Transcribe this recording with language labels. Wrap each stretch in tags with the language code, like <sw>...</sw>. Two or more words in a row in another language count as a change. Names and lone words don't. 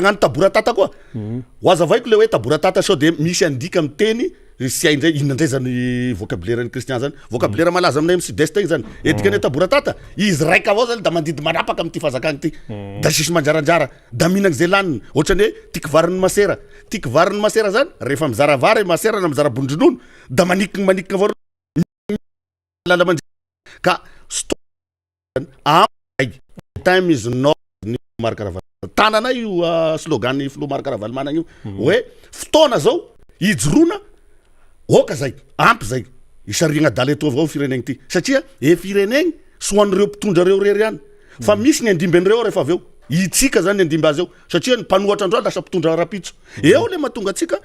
<mg>hagnano taboratata koa ho azavaiko le hoe taboratata sao de misy andika amin'ny teny sy haindray inona indray zany vocabulaire ny Christian zany vocabulaire malaza aminay amin'ny sud-est igny zany etikany taboratata izy raika avao zany da mandidy manapaka amin'ny ty fazakagny ty da sisy manjaranjara da mihinagny zay laniny ohatrany hoe tiky varin'ny masera zany rehefa mizara vary masera na mizara bondronono da manikigny avao lala ka</mg> <en>time is not</en> <mg>ny Marc Ravalomanana tanana io slogan ny filo Marc Ravalomanana io hoe fotoana zao ijoroana oka zay ampy zay isariagna daly eto avao firenegny ty satria firenegny soan'ireo mpitondra reo rery ihany fa misy ny andimben'ireo rehefa avy eo itsika zany ny andimby azy eo satria ny mpanohatra andro lasa mpitondra rapitso eo le mahatonga atsika</mg>